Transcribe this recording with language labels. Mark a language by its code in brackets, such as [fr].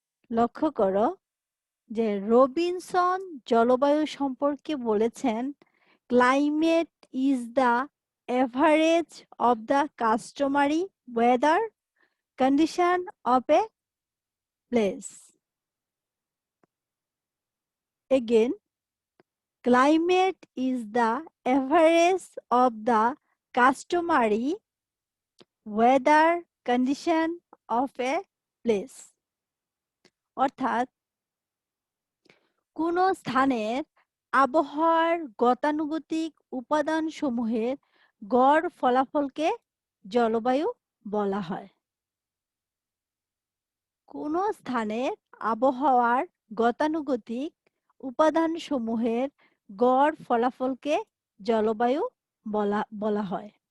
[bn] লক্ষ্য করো যে রবিনসন জলবায়ু সম্পর্কে বলেছেন, [en] Climate is the average of the customary weather condition of a place. Again, climate is the average of the customary weather condition of a place. [bn] অর্থাৎ কোন স্থানের আবহাওয়ার গতানুগতিক উপাদানসমূহের গড় ফলাফলকে জলবায়ু বলা হয়। কোন স্থানের আবহাওয়ার গতানুগতিক উপাদানসমূহের গড় ফলাফলকে জলবায়ু বলা হয়।